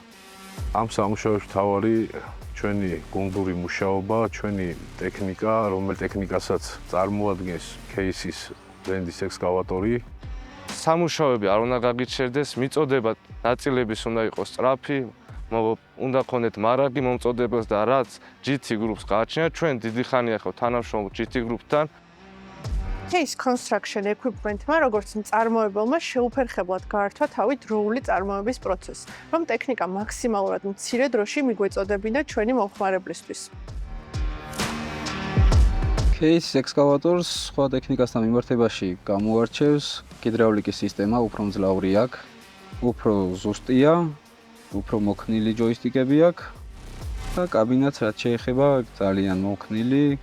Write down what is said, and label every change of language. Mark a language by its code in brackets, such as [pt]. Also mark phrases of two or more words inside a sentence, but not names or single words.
[ka] ამ სამუშაოებში მთავარი ჩვენი გუნდური მუშაობა, ჩვენი ტექნიკა, რომელიც ტექნიკასაც წარმოადგენს кейსის ბრენდის ექსკავატორი. სამუშაოები არ უნდა გაგიჩერდეს, მიწოდება ნაწილების უნდა იყოს სწრაფი, უნდა ქონდეთ მარაგი მომწოდებელს და რაც GT Group-ს გააჩნია, ჩვენ დიდი ხანია ხო თანამშრომლობთ GT Group-თან. [en] Case construction equipment- [ka] მა, როგორც მწარმოებელმა შეუფერხებლად გაართვა თავი დროული წარმოების პროცესს, რომ ტექნიკა მაქსიმალურად მცირე დროში მიგვეწოდებინა ჩვენი მომხმარებლისთვის. [en] Case excavator- [ka] ს სხვა ტექნიკასთან მიმართებაში გამოარჩევს ჰიდრაულიკის სისტემა, უფრო მძლავრი აქვს, უფრო ზუსტია, უფრო მოქნილი ჯოისტიკები აქვს და კაბინაც რაც შეეხება ძალიან მოქნილი.